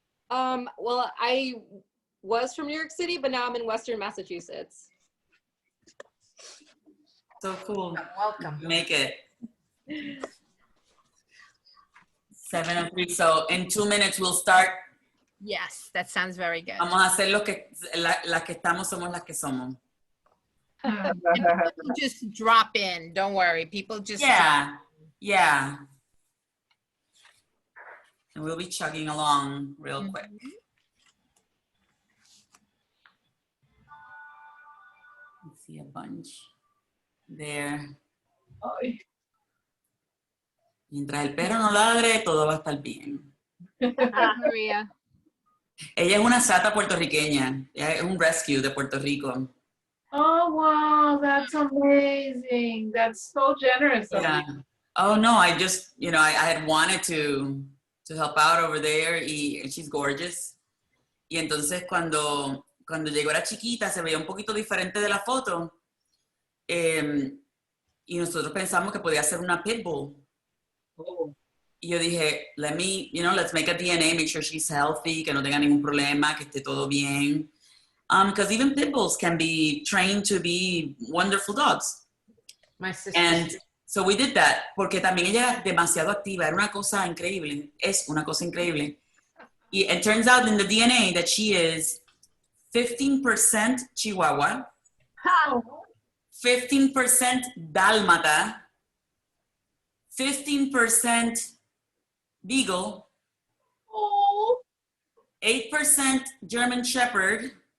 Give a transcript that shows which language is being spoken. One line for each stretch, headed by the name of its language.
English: Well, I was from New York City, but now I'm in Western Massachusetts. So cool. Welcome. Make it. 7:03. So in 2 minutes we'll start. Yes, that sounds very good.
Spanish: Vamos a hacer lo que las que estamos somos las que somos.
English: And people just drop in. Don't worry. People just Yeah. And we'll be chugging along real quick. Let's see a bunch there. Ay.
Spanish: Mientras el perro no ladre, todo va a estar bien. Maria. Ella es una sata puertorriqueña. Ella es un rescue de Puerto Rico.
English: Oh, wow. That's amazing. That's so generous of Yeah. you. Oh, no, I just, I had wanted to help out over there and she's gorgeous.
Spanish: Y entonces cuando llegó era chiquita, se veía un poquito diferente de la foto. Y nosotros pensamos que podía ser una pitbull. Oh. Y yo dije,
English: let's make a DNA, make sure she's healthy,
Spanish: que no tenga ningún problema, que esté todo bien.
English: Because even pit bulls can be trained to be wonderful dogs. My sister. And so we did that,
Spanish: porque también ella era demasiado activa, era una cosa increíble, es una cosa increíble.
English: Y it turns out in the DNA that she is 15% Chihuahua, 15% Dálmata, 15% Beagle, 8% German Shepherd,